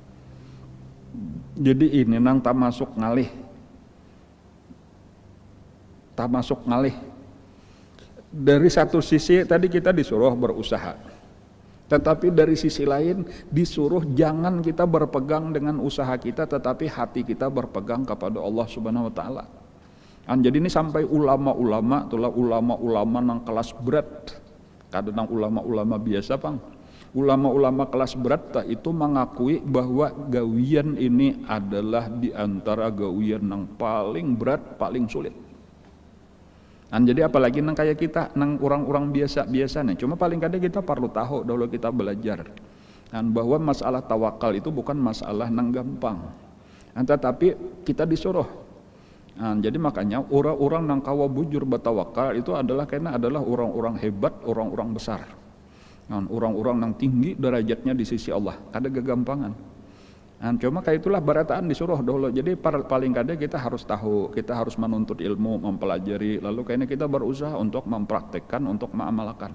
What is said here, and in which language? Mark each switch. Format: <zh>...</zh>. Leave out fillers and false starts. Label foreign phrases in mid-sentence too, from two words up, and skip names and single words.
<id>Jadi ini nang tak masuk ngalih. Dari satu sisi tadi kita disuruh berusaha, tetapi dari sisi lain disuruh jangan kita berpegang dengan usaha kita, tetapi hati kita berpegang kepada Allah Subhanahu wa taala. Jadi ini sampai ulama-ulama, itulah ulama-ulama nang kelas berat. Kadang nang ulama-ulama biasa, Bang. Ulama-ulama kelas berat itu mengakui bahwa gawian ini adalah di antara gawian yang paling berat, paling sulit. Jadi apalagi nang kayak kita, nang orang-orang biasa nih. Cuma paling kadang kita perlu tahu dulu kita belajar. Bahwa masalah tawakal itu bukan masalah nang gampang. Tetapi kita disuruh. Jadi makanya orang-orang nang kawa bujur bertawakal itu adalah karena adalah orang-orang hebat, orang-orang besar. Orang-orang yang tinggi derajatnya di sisi Allah.</id> <bjn>Kada kegampangan.</bjn> <id>Cuma kayak itulah barataan disuruh dulu. Jadi paling kadang kita harus tahu, kita harus menuntut ilmu, mempelajari, lalu kayaknya kita berusaha untuk mempraktekkan, untuk mengamalkan.</id>